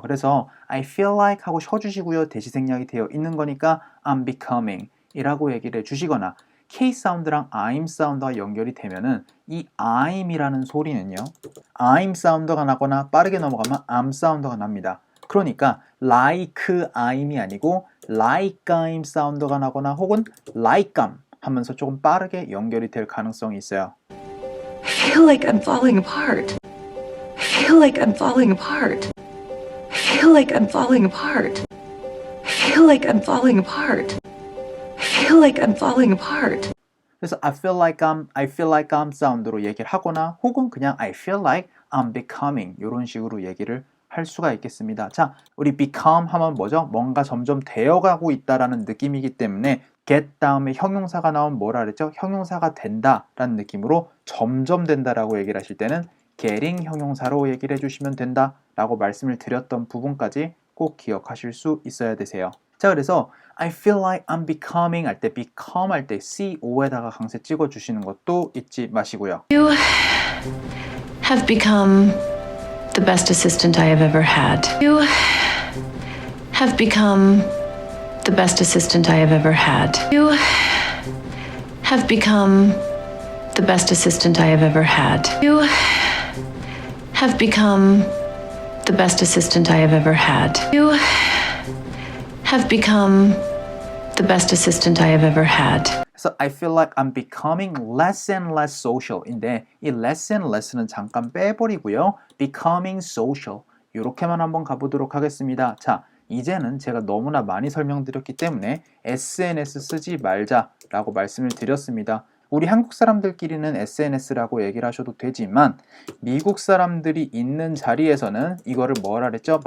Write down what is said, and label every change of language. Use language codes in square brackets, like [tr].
[ko] 그래서 [en] I feel like [ko] 하고 쉬어주시고요. 대시 생략이 되어 있는 거니까 [en] I'm becoming [ko] 이라고 얘기를 해주시거나, K 사운드랑 I'm 사운드가 연결이 되면은 이 I'이라는 소리는요, I'm 사운드가 나거나 빠르게 넘어가면 I'm 사운드가 납니다. 그러니까 like I'이 아니고 [en] like I'm [ko] 사운드가 나거나 혹은 like I'm 하면서 조금 빠르게 연결이 될 가능성이 있어요. [en] I feel like I'm falling apart. I feel like I'm falling apart. I feel like I'm falling apart. I feel like I'm falling apart. I feel like I'm falling apart. [ko] 그래서 [en] I feel like I'm [ko] 사운드로 얘기를 하거나, 혹은 그냥 [en] I feel like I'm becoming [ko] 이런 식으로 얘기를 할 수가 있겠습니다. 자, 우리 become 하면 뭐죠? 뭔가 점점 되어가고 있다라는 느낌이기 때문에 get 다음에 형용사가 나오면 뭐라 그랬죠? 형용사가 된다라는 느낌으로 점점 된다라고 얘기를 하실 때는 getting 형용사로 얘기를 해주시면 된다라고 말씀을 드렸던 부분까지 꼭 기억하실 수 있어야 되세요. 자, 그래서 [en] I feel like I'm becoming [ko] 할 때 become 할 때 CO에다가 강세 찍어 주시는 것도 잊지 마시고요. [en] You have become the best assistant I have ever had. You have become the best assistant I have ever had. You have become the best assistant I have ever had. You have become the best assistant I have ever had. You have become the best assistant I have ever had. [ko] 그래서 [en] I feel like I'm becoming less and less social [ko] 인데, 이 [en] less and less [ko] 는 잠깐 빼버리고요. [en] becoming social [ko] 이렇게만 한번 가보도록 하겠습니다. 자, 이제는 제가 너무나 많이 설명드렸기 때문에 SNS 쓰지 말자라고 말씀을 드렸습니다. 우리 한국 사람들끼리는 SNS라고 얘기를 하셔도 되지만 미국 사람들이 있는 자리에서는 이거를 뭐라 그랬죠?